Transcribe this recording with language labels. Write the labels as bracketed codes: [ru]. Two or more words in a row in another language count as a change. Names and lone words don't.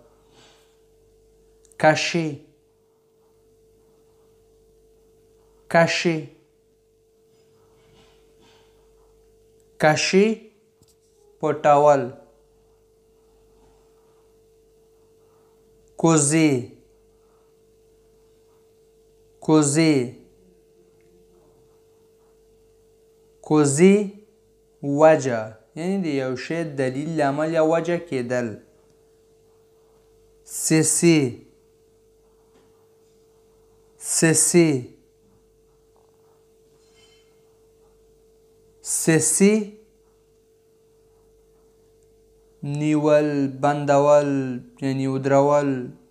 [fr] cacher cacher cacher پټول. causer causer causer [ps] وجه، یعنی د یو شی دلیل لامل یا وجه کېدل. [fr] cesser cesser cesser [ps] نیول، بندول یعنی ودرول.